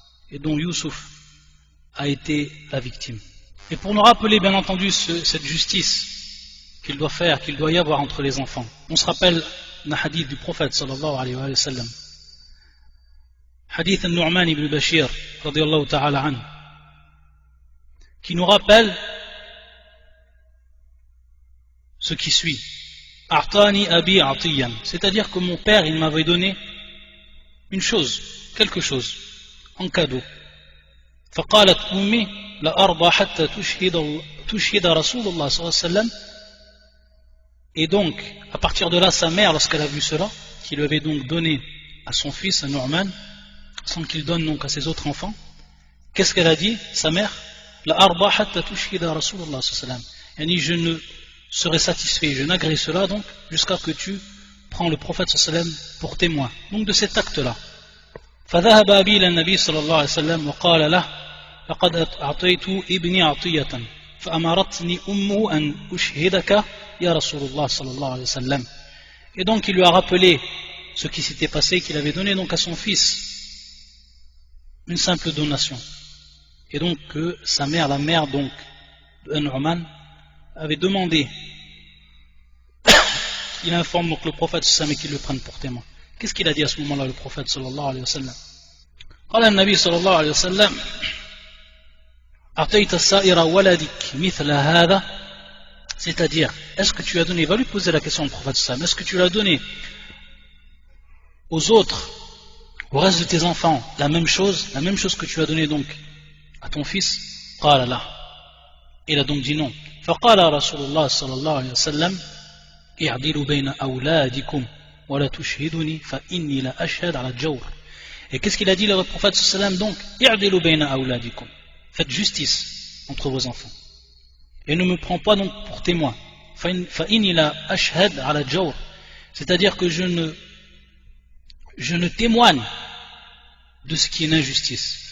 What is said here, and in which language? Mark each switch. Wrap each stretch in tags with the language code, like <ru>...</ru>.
<fr>Et dont Youssouf a été la victime. Et pour nous rappeler bien entendu cette justice qu'il doit faire, qu'il doit y avoir entre les enfants, on se rappelle un hadith du prophète sallallahu alayhi wa sallam, hadith al-Nu'man ibn Bashir radiyallahu ta'ala anhu, qui nous rappelle ce qui suit.</fr> <ar>A'tani abi atiyan,</ar> <fr>c'est-à-dire que mon père il m'avait donné une chose, quelque chose en cadeau.</fr> <ar>فقالت أمي لأرضى حتى تشهد رسول الله صلى الله عليه وسلم.</ar> <fr>Et donc, à partir de là, sa mère, lorsqu'elle a vu cela, qui lui avait donc donné à son fils, à Nu'man, sans qu'il donne donc à ses autres enfants, qu'est-ce qu'elle a dit, sa mère?</fr> <ar>لأرضى حتى تشهد رسول الله صلى الله عليه وسلم.</ar> <fr>Yani, je ne serai satisfait, je n'agréerai cela donc jusqu'à que tu prends le prophète sallallahu alayhi wa sallam pour témoin. Donc de cet acte-là.</fr> <ar>فذهب أبي إلى النبي صلى الله عليه وسلم وقال له لقد أعطيت ابني عطية فأمرتني أمه أن أشهدك يا رسول الله صلى الله عليه وسلم.</ar> <fr>Et donc il lui a rappelé ce qui s'était passé, qu'il avait donné donc à son fils une simple donation. Et donc que sa mère, la mère donc de Nu'man, avait demandé qu'il informe donc le prophète sallallahu alayhi wa sallam et qu'il le prenne pour témoin. Qu'est-ce qu'il a dit à ce moment-là, le prophète sallallahu alayhi wa sallam?</fr> <ar>قال النبي صلى الله عليه وسلم أعطيت السائر ولدك مثل هذا,</ar> <fr>c'est-à-dire, est-ce que tu as donné, va lui poser la question au prophète sallallahu alayhi wa sallam, est-ce que tu l'as donné aux autres, au reste de tes enfants, la même chose que tu as donné donc à ton fils?</fr> <ar>قال لا.</ar> <fr>Il a donc dit non.</fr> <ar>فقال رسول الله صلى الله عليه وسلم اعدلوا بين أولادكم ولا تشهدني فإني لا أشهد على الجور.</ar> <fr>Et qu'est-ce qu'il a dit le prophète sallam donc?</fr> <ar>اعدلوا بين أولادكم.</ar> <fr>Faites justice entre vos enfants. Et ne me prends pas donc pour témoin.</fr> <ar>فإني لا أشهد على الجور.</ar> <fr>C'est-à-dire que je ne témoigne de ce qui est une injustice.</fr>